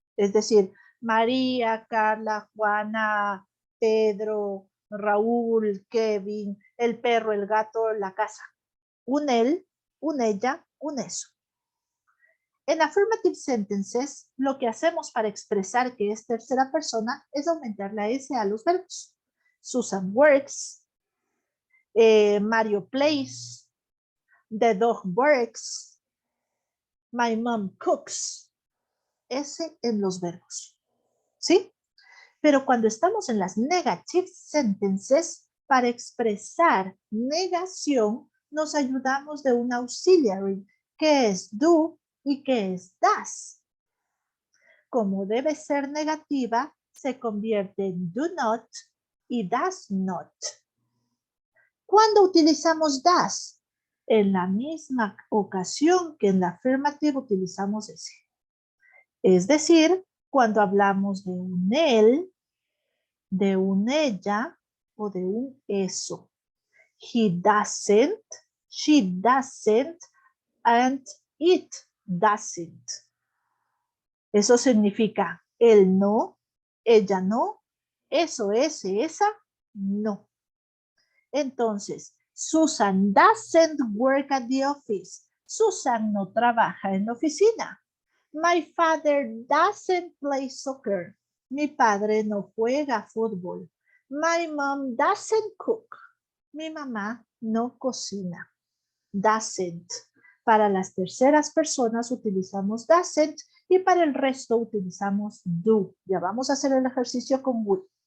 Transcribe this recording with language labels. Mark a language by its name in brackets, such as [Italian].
[Spanish] Es decir, María, Carla, Juana, Pedro, Raúl, Kevin, el perro, el gato, la casa. Un él, un ella, un eso. En [English] affirmative sentences, [Spanish] lo que hacemos para expresar que es tercera persona es aumentar la S a los verbos. [English] Susan works, Mario plays, the dog barks, my mom cooks. [Spanish] S en los verbos. ¿Sí? Pero cuando estamos en las [English] negative sentences, [Spanish] para expresar negación, nos ayudamos de un auxiliary, que es do y que es does. Como debe ser negativa, se convierte en do not y does not. ¿Cuándo utilizamos does? En la misma ocasión que en la afirmativa utilizamos ese. Es decir, cuando hablamos de un él, de un ella o de un eso. [English] He doesn't, she doesn't, and it doesn't. [Spanish] Eso significa él no, ella no, eso, ese, esa, no. Entonces, [English] Susan doesn't work at the office. [Spanish] Susan no trabaja en la oficina. [English] My father doesn't play soccer. [Spanish] Mi padre no juega fútbol. [English] My mom doesn't cook. [Spanish] Mi mamá no cocina. [English] Doesn't. [Spanish] Para las terceras personas utilizamos doesn't y para el resto utilizamos do. Ya vamos a hacer el ejercicio con would.